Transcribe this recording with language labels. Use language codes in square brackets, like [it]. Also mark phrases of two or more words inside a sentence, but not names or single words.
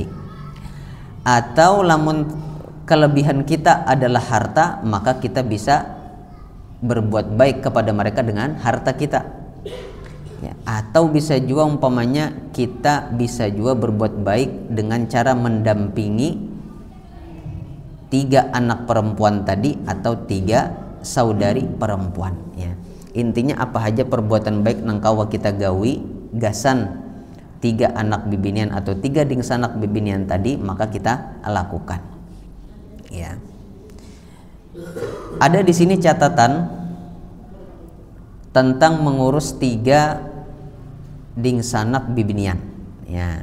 [id] Atau lamun kelebihan kita adalah harta, maka kita bisa berbuat baik kepada mereka dengan harta kita ya. Atau bisa juga umpamanya kita bisa juga berbuat baik dengan cara mendampingi 3 anak perempuan tadi atau 3 saudari perempuan ya. [bjn] Intinya apa aja perbuatan baik nang kawa kita gawi gasan 3 anak bibinian atau 3 dingsanak bibinian tadi, maka kita lakukan ya. [id] Ada di sini catatan tentang mengurus 3 [bjn] dingsanak bibinian [id] ya.